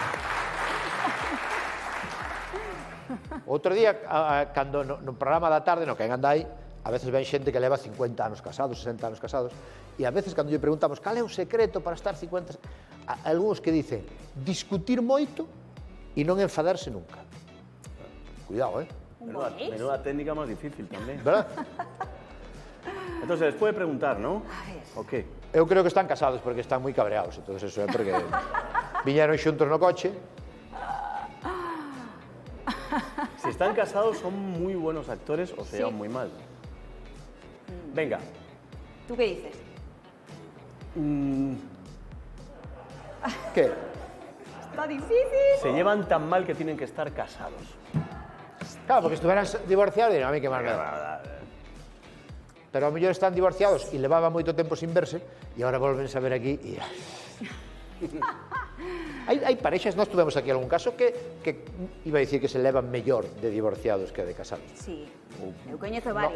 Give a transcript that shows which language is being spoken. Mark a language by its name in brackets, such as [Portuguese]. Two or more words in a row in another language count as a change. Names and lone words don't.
[Galician] Outro día, cando no programa da tarde, no que en Andai, a veces ven xente que leva 50 anos casados, 60 anos casados, e a veces cando lle preguntamos cal é o secreto para estar 50... Algúns que dicen discutir moito e non enfadarse nunca. Cuidado, [Spanish] Menuda técnica más difícil también. ¿Verdad? Entonces, les puede preguntar, ¿no? ¿O qué? [Galician] Eu creo que están casados porque están moi cabreados, entonces eso é porque viñeron xuntos no coche. [Spanish] Si están casados, son muy buenos actores o se llevan muy mal. Venga. Tú que dices? Que? Está difícil. Se llevan tan mal que tienen que estar casados. Claro, porque estuvieran divorciados, dirían, [Galician] a mí que máis me dá. Pero ao mellor están divorciados e levaban moito tempo sin verse e agora volven a ver aquí e... Hai parexas, nós tuvemos aquí algún caso que iba a dicir que se levan mellor de divorciados que de casados. Sí, eu coñezo varias.